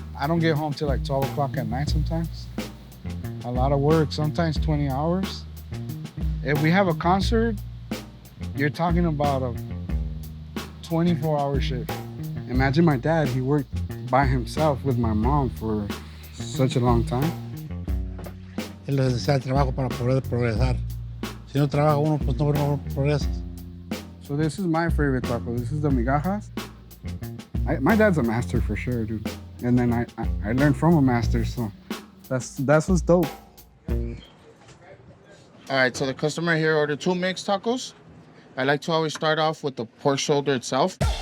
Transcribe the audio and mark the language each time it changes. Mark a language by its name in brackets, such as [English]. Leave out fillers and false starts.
[English] I don't get home till like 12 o'clock at night sometimes. A lot of work, sometimes 20 hours. If we have a concert, you're talking about a 24-hour shift. Imagine my dad, he worked by himself with my mom for such a long time. [Spanish] Él les desea el trabajo para poder progresar. Si no trabaja uno, pues no progresas. [English] So this is my favorite taco. This is the migajas. My dad's a master for sure, dude. And then I learned from a master, so that's what's dope. All right, so the customer here ordered 2 mixed tacos. I like to always start off with the pork shoulder itself.